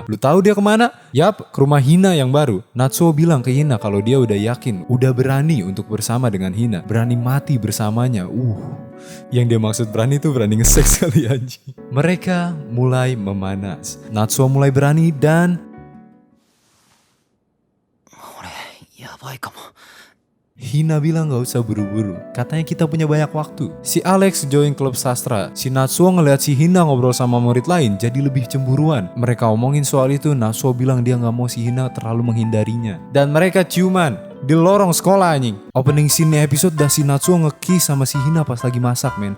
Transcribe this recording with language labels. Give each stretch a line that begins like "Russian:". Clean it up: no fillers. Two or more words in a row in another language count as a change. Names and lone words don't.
Indonesian: Lu tahu dia kemana? Yap, ke rumah Hina yang baru. Natsuo bilang ke Hina kalau dia udah yakin, udah berani untuk bersama dengan Hina, berani mati bersamanya. Yang dia maksud berani tuh berani nge-sex kali anjing. Mereka mulai memanas. Natsuo mulai berani dan
Japanese: 俺やばいかも
Indonesian: Hina bilang gak usah buru-buru, katanya kita punya banyak waktu. Si Alex join klub sastra. Si Natsuo ngeliat si Hina ngobrol sama murid lain jadi lebih cemburuan. Mereka omongin soal itu, Natsuo bilang dia gak mau si Hina terlalu menghindarinya. Dan mereka ciuman di lorong sekolah anjing.
English: Opening scene episode
Indonesian: dah si Natsuo nge-kiss sama si Hina pas lagi masak men.